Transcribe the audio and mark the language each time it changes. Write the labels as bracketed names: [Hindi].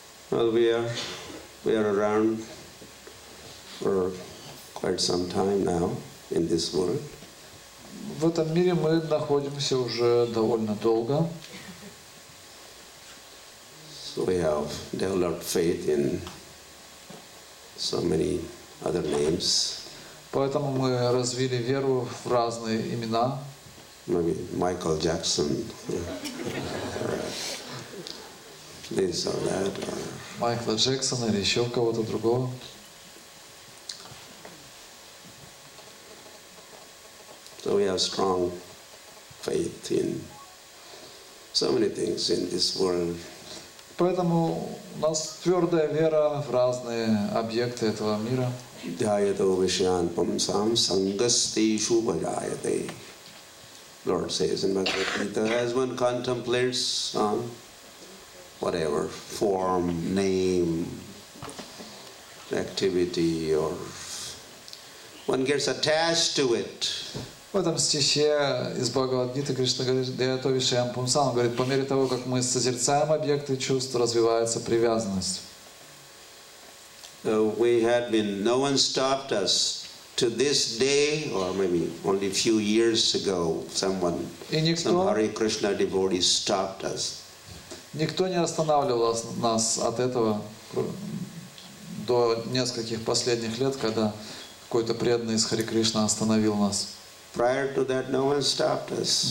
[English] Well, we are around for quite some time now in this world. [Russian] В этом мире мы находимся уже довольно долго. [English] So we have developed faith in so many other names. [Russian] Поэтому мы развили веру в разные имена. [English] Maybe Michael Jackson, or this or that. Or [Russian] Майкла Джексона или еще кого-то другого. [English] So we have strong faith in so many things in this world. [Russian] Поэтому у нас твердая вера в разные объекты этого мира. [Sanskrit] Dhyayato Vishyan Pumsam Sangasteshu Vajayate. [English] Lord says in Bhagavad Gita, as one contemplates on whatever form, name, activity, or one gets attached to it. [Russian] В этом стихе из Бхагавад-гиты Кришна говорит, [Sanskrit] «Дhyayata Vishayam Pumsam», [Russian] говорит, по мере того, как мы созерцаем объекты чувств, развивается привязанность. [English] No one stopped us to this day, or maybe only a few years ago, some Hare Krishna devotee stopped us. [Russian] Никто не останавливал нас от этого до нескольких последних лет, когда какой-то преданный из Харе Кришна остановил нас. [English] Prior to that, no one stopped us.